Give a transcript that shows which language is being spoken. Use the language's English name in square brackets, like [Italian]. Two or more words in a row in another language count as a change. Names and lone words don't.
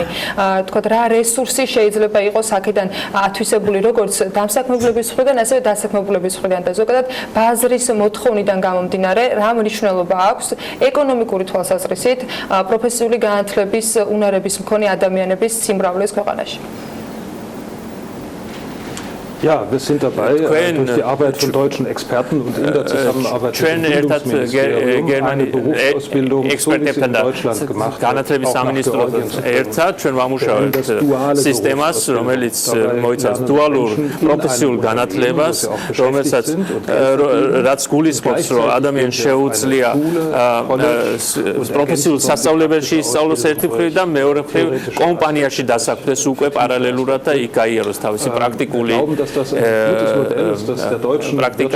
[Georgian] ვთქვათ რა რესურსი შეიძლება იყოს აქედან ათვისებული როგორც დამსაქმებლების მხრიდან, ასევე დასაქმებულების მხრიდან და ზოგადად ბაზრის მოთხოვნიდან გამომდინარე რა მნიშვნელობა აქვს ეკონომიკური თვალსაზრისით პროფესიული განათლების უნარების მქონე ადამიანების სიმრავლეს ქვეყანაში. [German] Ja, wir sind dabei, durch die Arbeit von deutschen Experten und in der Zusammenarbeit mit dem Bildungsministerium eine Berufsausbildung, so wie sie in Deutschland gemacht wird, auch nach Georgien zu bringen. Das duale [Georgian] სისტემას, რომელიც მოიცავს დუალურ პროფესიულ განათლებას, რომელსაც რაც გულისხმობს, რომ ადამიანს შეუძლია პროფესიულ სასწავლებელში ისწავლოს ერთი მხრივ და მეორე მხრივ კომპანიაში დასაქმდეს უკვე პარალელურად და იქ გაიაროს თავისი პრაქტიკული პრაქტიკა.